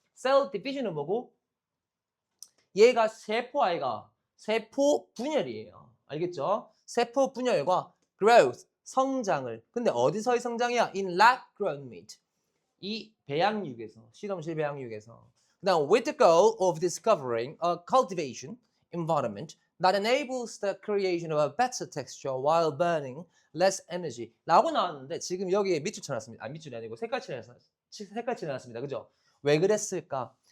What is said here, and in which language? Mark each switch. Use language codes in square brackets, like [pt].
[ko] cell division은 뭐고? 얘가 세포 아이가 세포 분열이에요. 알겠죠? 세포 분열과 growth, 성장을. 근데 어디서의 성장이야? [en] In lab-grown meat. [ko] 이 배양육에서, 실험실 배양육에서. [en] Now, with the goal of discovering a cultivation environment that enables the creation of a better texture while burning less energy. [ko] 라고 나왔는데 지금 여기에 밑줄 쳐놨습니다. 밑줄이 아니고 색깔 칠해놨습니다. 그죠? 왜 그랬을까?